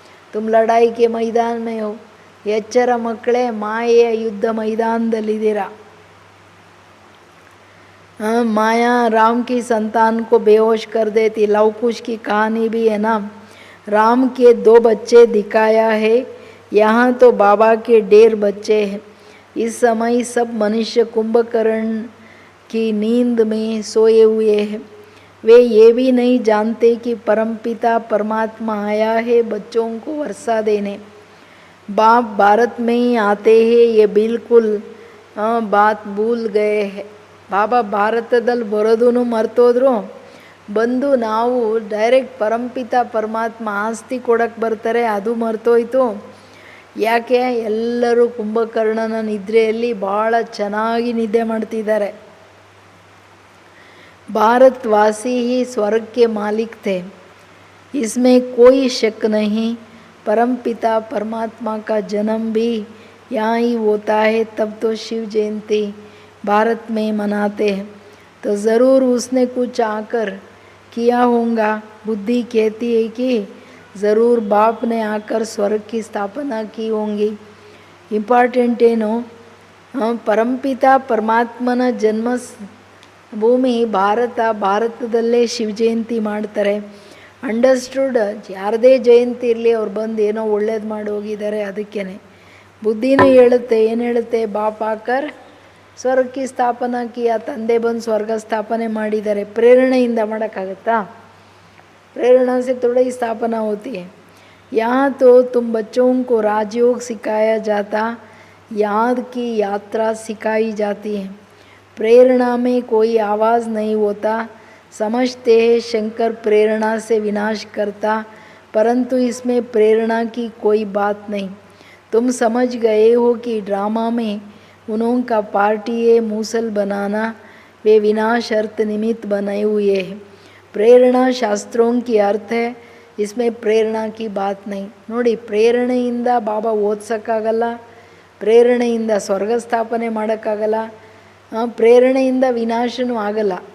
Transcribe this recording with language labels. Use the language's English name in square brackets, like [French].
[Hindi] ತುಮ್ ಲಡಾಯಿ ಕೆ ಮೈದಾನ ಮೇ ಹೋ. [Kannada] ಎಚ್ಚರ ಮಕ್ಕಳೇ, ಮಾಯೆಯ ಯುದ್ಧ ಮೈದಾನದಲ್ಲಿದ್ದೀರಾ. [Hindi] माया राम की संतान को बेहोश कर देती. लव कुश की कहानी भी है ना. राम के 2 बच्चे दिखाया है, यहाँ तो बाबा के 1.5 बच्चे हैं. इस समय सब मनुष्य कुंभकर्ण की नींद में सोए हुए हैं. वे ये भी नहीं जानते कि परमपिता परमात्मा आया है बच्चों को वर्षा देने. बाप भारत में ही आते हैं, ये बिल्कुल बात भूल गए हैं. [Kannada] ಬಾಬಾ ಭಾರತದಲ್ಲಿ ಬರೋದೂ ಮರ್ತೋದ್ರು, ಬಂದು ನಾವು ಡೈರೆಕ್ಟ್ ಪರಂಪಿತ ಪರಮಾತ್ಮ ಆಸ್ತಿ ಕೊಡೋಕ್ಕೆ ಬರ್ತಾರೆ, ಅದು ಮರ್ತೋಯ್ತು. ಯಾಕೆ? ಎಲ್ಲರೂ ಕುಂಭಕರ್ಣನ ನಿದ್ರೆಯಲ್ಲಿ ಭಾಳ ಚೆನ್ನಾಗಿ ನಿದ್ದೆ ಮಾಡ್ತಿದ್ದಾರೆ. [Hindi] भारतवासी ही स्वर्ग के मालिक थे, इसमें कोई शक नहीं। परमपिता परमात्मा का जन्म भी यहाँ ही होता है, तब तो शिव जयंती भारत में मनाते हैं। तो ज़रूर उसने कुछ आकर किया होगा। बुद्धि कहती है कि ज़रूर बाप ने आकर स्वर्ग की स्थापना की होंगी। [Kannada] इंपॉर्टेंट ಏನು, ಪರಂಪಿತ ಪರಮಾತ್ಮನ ಜನ್ಮ ಭೂಮಿ ಭಾರತದಲ್ಲೇ ಶಿವ ಜಯಂತಿ ಮಾಡ್ತಾರೆ. ಅಂಡರ್ಸ್ಟುಡ್, ಯಾರದೇ ಜಯಂತಿ ಇರಲಿ ಅವ್ರು ಬಂದು ಏನೋ ಒಳ್ಳೇದು ಮಾಡಿ ಹೋಗಿದ್ದಾರೆ. ಅದಕ್ಕೇ ಬುದ್ಧಿನೂ ಹೇಳುತ್ತೆ, ಏನು ಹೇಳುತ್ತೆ, [Hindi] ಬಾಪ್ ಆಕರ್ ಸ್ವರ್ಗಕ್ಕೆ ಸ್ಥಾಪನಾ ಕಿಯಾ, [Kannada] ತಂದೆ ಬಂದು ಸ್ವರ್ಗ ಸ್ಥಾಪನೆ ಮಾಡಿದ್ದಾರೆ. ಪ್ರೇರಣೆಯಿಂದ ಮಾಡೋಕ್ಕಾಗತ್ತಾ? [Hindi] प्रेरणा से थोड़ा ही स्थापना होती है। यहाँ तो तुम बच्चों को राजयोग सिखाया जाता, याद की यात्रा सिखाई जाती है। प्रेरणा में कोई आवाज़ नहीं होता। समझते हैं शंकर प्रेरणा से विनाश करता, परंतु इसमें प्रेरणा की कोई बात नहीं। तुम समझ गए हो कि ड्रामा में उन्होंने पार्टी है मूसल बनाना, वे विनाश अर्थ निमित्त बने हुए हैं। प्रेरणा शास्त्रों की अर्थ है, इसमें प्रेरणा की बात नहीं। [Kannada] ನೋಡಿ, ಪ್ರೇರಣೆಯಿಂದ ಬಾಬಾ ಓದಿಸೋಕ್ಕಾಗಲ್ಲ, ಪ್ರೇರಣೆಯಿಂದ ಸ್ವರ್ಗ ಸ್ಥಾಪನೆ ಮಾಡೋಕ್ಕಾಗಲ್ಲ, ಪ್ರೇರಣೆಯಿಂದ ವಿನಾಶನೂ ಆಗಲ್ಲ.